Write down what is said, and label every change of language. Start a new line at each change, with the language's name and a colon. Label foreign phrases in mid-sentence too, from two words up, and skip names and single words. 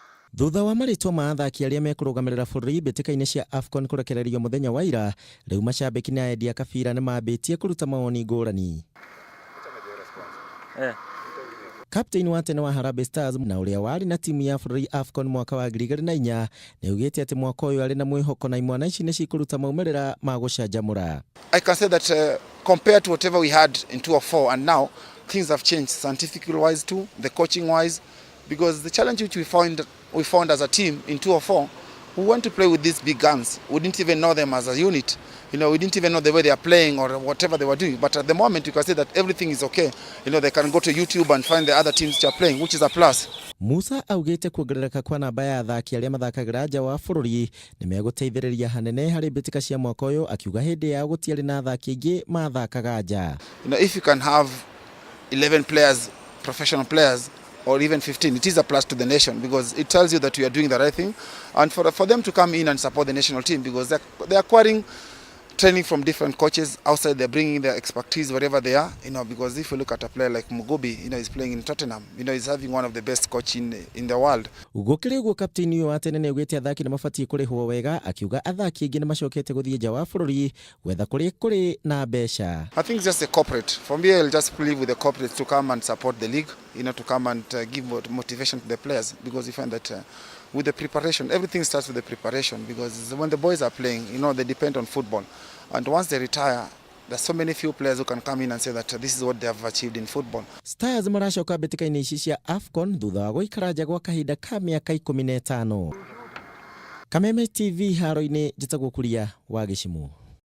Kikuyu: Thutha wa maritwa ma athaki aria mekurugamirira bururi mbitikaine cia AFCON kurekererio muthenya wa ira, riu macambiki na endia kabira ni mambitie kuruta maoni ngurani. Captain wa tene wa Harambee Stars na uria wari na timu ya bururi AFCON mwaka wa 2004 niugite ati mwaka uyu ari na mwihoko na imwana ici ni cikuruta maumirira ma gucanjamura.
English: I can say that compared to whatever we had in 2004 and now, things have changed scientifically wise too, the coaching wise, because the challenge which we found as a team in 2004, we went to play with these big guns. We didn't even know them as a unit. We didn't even know the way they are playing or whatever they were doing. But at the moment, you can say that everything is okay. They can go to YouTube and find the other teams which are playing, which is a plus.
Kikuyu: Musa augite kuongerereka kwa namba ya athaki aria mathakagira nja wa bururi ni meguteithiriria hanene hari mbitika cia mwaka uyu, akiuga hindi ya gutiari na athaki aingi mathakaga nja.
English: If you can have 11 players, professional players, or even 15, it is a plus to the nation because it tells you that we are doing the right thing, and for them to come in and support the national team because they're acquiring training from different coaches outside. They're bringing their expertise wherever they are, because if you look at a player like Mugobi, he's playing in Tottenham, he's having one of the best coach in the world.
Kikuyu: Gukiriguo captain uyu wa tene ni ugite athaki ni mabatie kurihwo wega, akiuga athaki aingi ni macokete guthie nja wa bururi wetha kuri na besha.
English: I think it's just a corporate. From here, I'll just believe with the corporates to come and support the league, to come and give motivation to the players, because you find that with the preparation, everything starts with the preparation, because when the boys are playing, they depend on football. And once they retire, there's so many few players who can come in and say that this is what they have achieved in football.
Kikuyu: Stars maracoka mbitikaine ici cia AFCON thutha wa guikara nja gwa kahinda ka miaka 15. Kameme TV haro-ini njitagwo Kuria wa Gicimu.